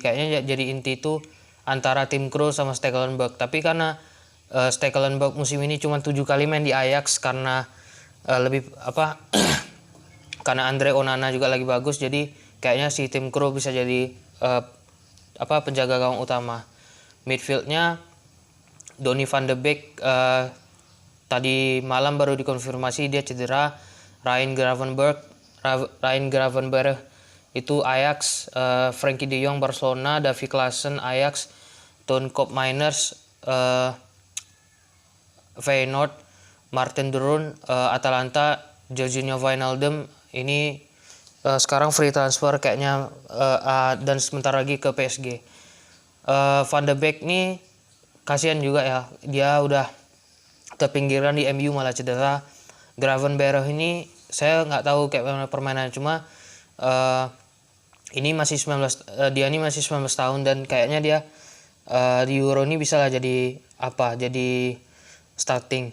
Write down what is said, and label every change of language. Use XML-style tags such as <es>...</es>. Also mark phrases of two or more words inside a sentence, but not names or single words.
<id>Kayaknya jadi inti itu antara Tim Krul sama Stekelenburg. Tapi karena Stekelenburg musim ini cuma 7 kali main di Ajax karena karena Andre Onana juga lagi bagus, jadi kayaknya si Tim Krul bisa jadi penjaga gawang utama. Midfieldnya Donny van de Beek tadi malam baru dikonfirmasi dia cedera. Ryan Gravenberch itu Ajax, Frenkie de Jong Barcelona, Davy Klaassen Ajax, Toon Koopmeiners Feyenoord, Martin de Roon Atalanta, Georginio Wijnaldum ini sekarang</id> <en>free transfer</en> <id>kayaknya, dan sebentar lagi ke PSG. Van de Beek nih kasihan juga ya, dia udah terpinggirkan di MU malah cedera. Gravenberch ini saya nggak tahu kayak mana permainannya, cuma dia ini masih 19 tahun dan kayaknya dia di Euro ini bisa lah jadi starting.</id>